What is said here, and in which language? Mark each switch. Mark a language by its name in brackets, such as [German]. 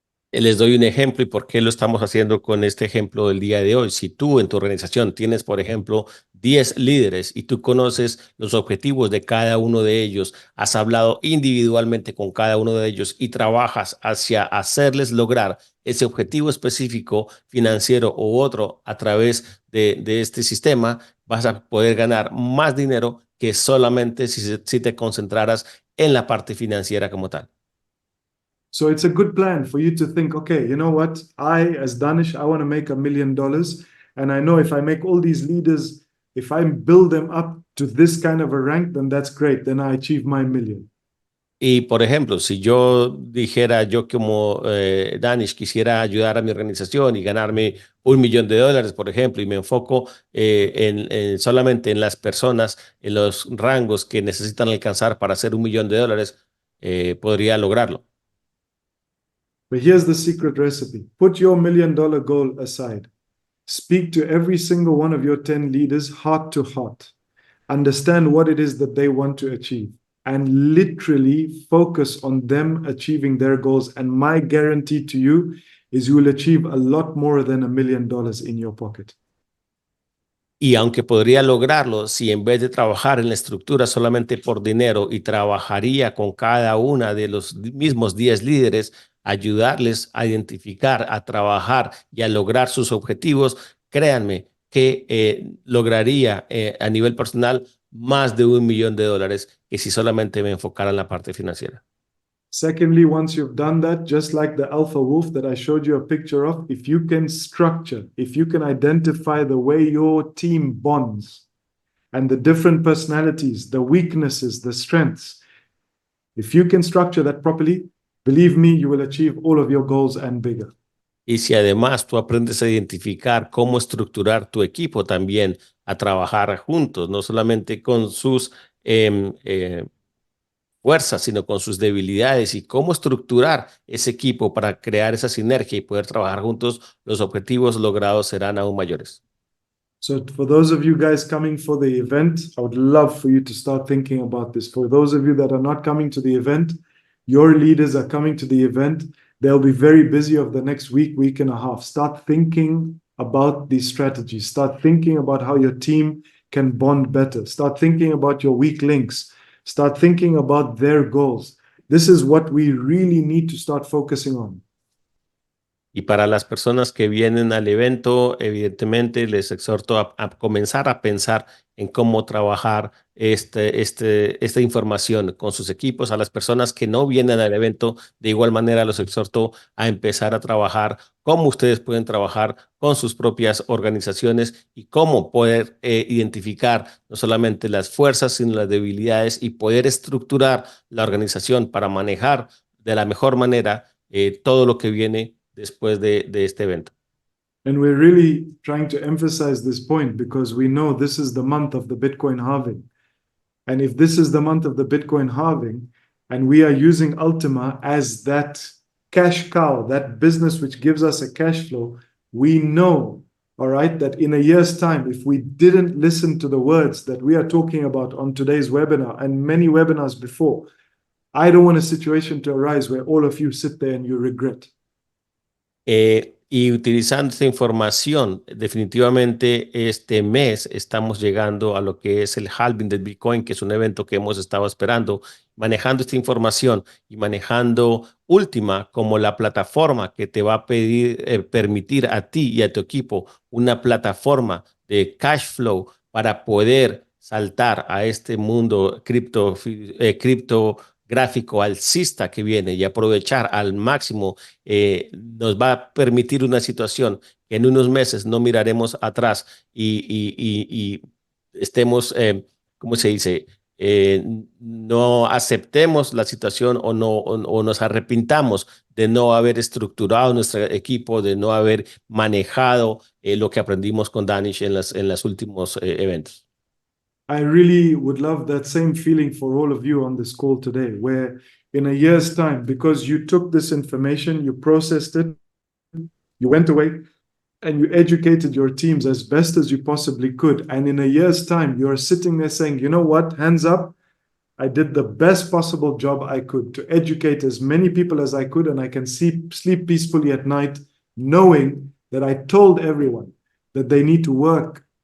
[Spanish] Les doy un ejemplo y por qué lo estamos haciendo con este ejemplo del día de hoy. Si tú en tu organización tienes, por ejemplo, 10 líderes y tú conoces los objetivos de cada uno de ellos, has hablado individualmente con cada uno de ellos y trabajas hacia hacerles lograr ese objetivo específico financiero u otro a través de este sistema, vas a poder ganar más dinero que solamente si te concentraras en la parte financiera como tal. [English] So it's a good plan for you to think, okay, you know what? As Danish, I want to make $1 million. And I know if I make all these leaders, if I build them up to this kind of a rank, then that's great. Then I achieve my million. [Spanish] Y, por ejemplo, si yo dijera, yo como Danish quisiera ayudar a mi organización y ganarme $1 millón, por ejemplo, y me enfoco solamente en las personas, en los rangos que necesitan alcanzar para hacer $1 millón, podría lograrlo. [English] But here's the secret recipe. Put your $1 million goal aside. Speak to every single one of your 10 leaders heart to heart. Understand what it is that they want to achieve and literally focus on them achieving their goals. And my guarantee to you is you will achieve a lot more than $1 million in your pocket. [Spanish] Y aunque podría lograrlo, si en vez de trabajar en la estructura solamente por dinero y trabajaría con cada una de los mismos 10 líderes, ayudarles a identificar, a trabajar y a lograr sus objetivos, créanme que lograría a nivel personal más de $1 millón que si solamente me enfocara en la parte financiera. [English] Secondly, once you've done that, just like the alpha wolf that I showed you a picture of, if you can structure, if you can identify the way your team bonds and the different personalities, the weaknesses, the strengths, if you can structure that properly, believe me, you will achieve all of your goals and bigger. [Spanish] Y si además tú aprendes a identificar cómo estructurar tu equipo también a trabajar juntos, no solamente con sus em, eh, fuerzas, sino con sus debilidades y cómo estructurar ese equipo para crear esa sinergia y poder trabajar juntos, los objetivos logrados serán aún mayores. [English] So for those of you guys coming for the event, I would love for you to start thinking about this. For those of you that are not coming to the event, your leaders are coming to the event. They'll be very busy over the next week, week and a half. Start thinking about these strategies. Start thinking about how your team can bond better. Start thinking about your weak links. Start thinking about their goals. This is what we really need to start focusing on. [Spanish] Y para las personas que vienen al evento, evidentemente les exhorto a comenzar a pensar en cómo trabajar esta información con sus equipos. A las personas que no vienen al evento, de igual manera los exhorto a empezar a trabajar cómo ustedes pueden trabajar con sus propias organizaciones y cómo poder identificar no solamente las fuerzas, sino las debilidades y poder estructurar la organización para manejar de la mejor manera todo lo que viene después de este evento. [English] And we're really trying to emphasize this point because we know this is the month of the Bitcoin halving. And if this is the month of the Bitcoin halving, and we are using Ultima as that cash cow, that business which gives us a cash flow, we know, all right, that in a year's time, if we didn't listen to the words that we are talking about on today's webinar and many webinars before, I don't want a situation to arise where all of you sit there and you regret. [Spanish] Y utilizando esta información, definitivamente este mes estamos llegando a lo que es el halving del Bitcoin, que es un evento que hemos estado esperando, manejando esta información y manejando Última como la plataforma que te va a permitir a ti y a tu equipo una plataforma de cash flow para poder saltar a este mundo criptográfico alcista que viene y aprovechar al máximo. Nos va a permitir una situación que en unos meses no miraremos atrás y estemos, ¿cómo se dice? No aceptemos la situación o nos arrepintamos de no haber estructurado nuestro equipo, de no haber manejado lo que aprendimos con Danish en los últimos eventos. [English] I really would love that same feeling for all of you on this call today, where in a year's time, because you took this information, you processed it, you went away and you educated your teams as best as you possibly could. And in a year's time, you're sitting there saying, you know what, hands up, I did the best possible job I could to educate as many people as I could, and I can sleep peacefully at night knowing that I told everyone that they need to work.